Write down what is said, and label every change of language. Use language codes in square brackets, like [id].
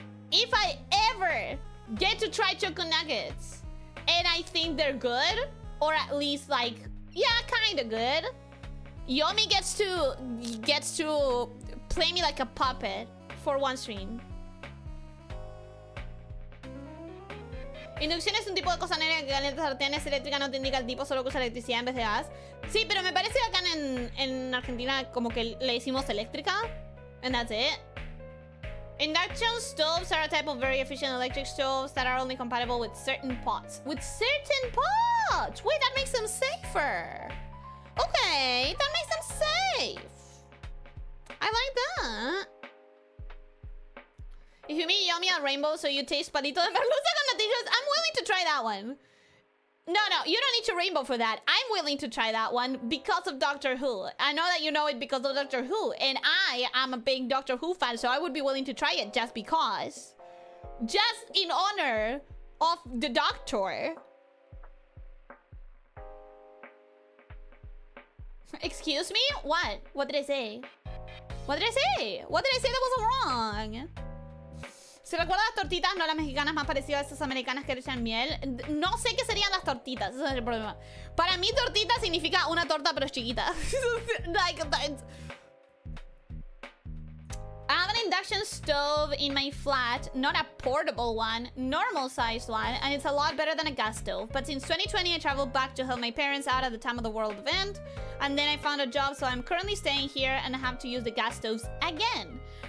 [en] If I ever get to try Choco Nuggets and I think they're good, or at least like, yeah, kind of good, Yomi gets to play me like a puppet for one stream. [es] Inducción es un tipo de cosa negra que calienta sartenes, eléctrica no te indica el tipo, solo que usa electricidad en vez de gas. Sí, pero me parece que acá en Argentina como que le hicimos eléctrica. [en] And that's it. Induction stoves are a type of very efficient electric stoves that are only compatible with certain pots. With certain pots! Wait, that makes them safer. Okay, that makes them safe. I like that. If you meet Yomi at Rainbow, so you taste [es] palito de merluza con noticias, [en] I'm willing to try that one. No, you don't need to Rainbow for that. I'm willing to try that one because of Doctor Who. I know that you know it because of Doctor Who, and I am a big Doctor Who fan, so I would be willing to try it just because. Just in honor of the Doctor. Excuse me? What? What did I say? What did I say? What did I say that was wrong? [es] Si recuerdas las tortitas, no las mexicanas, más parecidas a esas americanas que le echan miel. No sé qué serían las tortitas, ese es el problema. Para mí tortita significa una torta pero es chiquita. [en] Like, I have an induction stove in my flat, not a portable one, normal sized one, and it's a lot better than a gas stove. But since 2020, I traveled back to help my parents out at the time of the world event, and then I found a job, so I'm currently staying here and I have to use the gas stoves again.